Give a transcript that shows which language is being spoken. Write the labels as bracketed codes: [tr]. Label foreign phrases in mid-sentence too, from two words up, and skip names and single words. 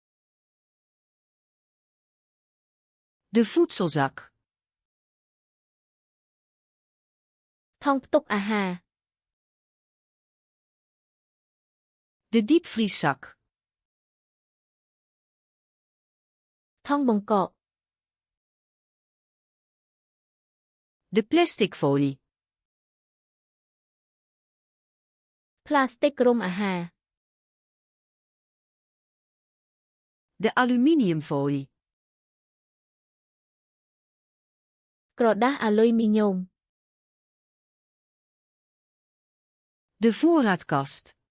[nl] De voedselzak. [km] ថង់ផ្ទុកអាហារ [nl] De diepvrieszak. [km] ថង់បង្កក [nl] De plastic folie. [km] ផ្លាស្ទិករុំអាហារ [nl] De aluminiumfolie. [km] ក្រដាសអាលុយមីញ៉ូម [nl] De voorraadkast.